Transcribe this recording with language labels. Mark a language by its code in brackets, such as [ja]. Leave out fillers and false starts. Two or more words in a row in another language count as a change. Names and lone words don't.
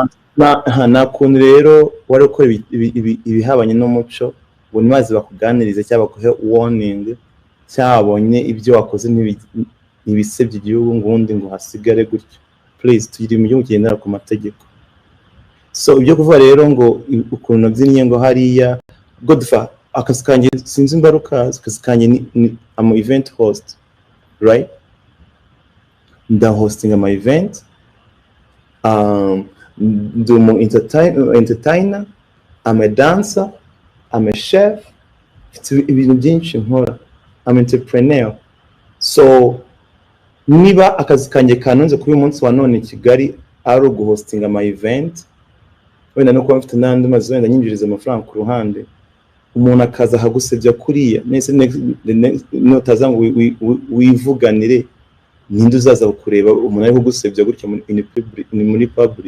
[rw] Na kuntu rero wari ukora ibihabanye n'umuco, ngo nimaze bakuganirize cyangwa bakuhe warning, cyabonye ibyo wakoze ibisebye igihugu ngundi ngo hasigare gutyo. Please tugire mu gihugu kigendera ku mategeko. So ibyo kuva rero ngo ukuntu byinye ngo hariya Godfrey akazi kanjye sinzi imbaruka, akazi kanjye ni [en] am event host, right? Nda hosting my event, do mo entertainer, I'm a dancer, I'm a chef, [rw] ibintu byinshi nkora, [en] I'm entrepreneur. [rw] So niba akazi kanjye kanonze kuri uyu munsi wa none Kigali ari uguhostinga ama event, wenda no kuba mfite n'andi mazu wenda nyinjiriza amafaranga ku ruhande, umuntu akaza hagusebya kuriya nese notaza ngo wivuganire, ninde uzaza kureba umuntu ari kugusebya gutya muri public?